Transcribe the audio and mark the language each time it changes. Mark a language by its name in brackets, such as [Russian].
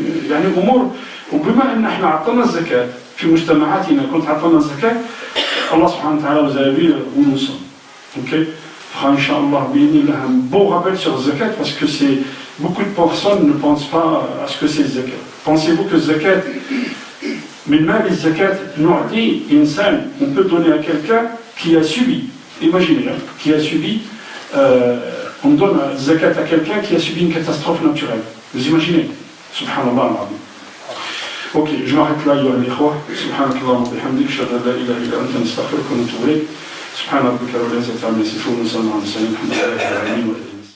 [Arabic] يعني أمور وبما أن احنا عطلنا الزكاة في مجتمعاتنا كنت عطلنا الزكاة الله سبحانه وتعالى [French] vous a vu où nous sommes. Ok, Inch'Allah, un beau rappel sur zakat parce que beaucoup de personnes ne pensent pas à ce que c'est zakat. Pensez-vous que zakat, mais même les zakat, on peut donner à quelqu'un qui a subi, imaginez, qui a subi, on donne zakat à quelqu'un qui a subi une catastrophe naturelle. Vous imaginez? Subhanallah. Ok, je m'arrête là, [Arabic] ayyuha al-ikhwa. Subhanakallah wa bihamdik, shahada la ilaha illa anta nastaghfiruka wa natubu ilayk. سبحان ربك رب العزة عما يصفون وسلام على المرسلين الحمد لله رب العالمين.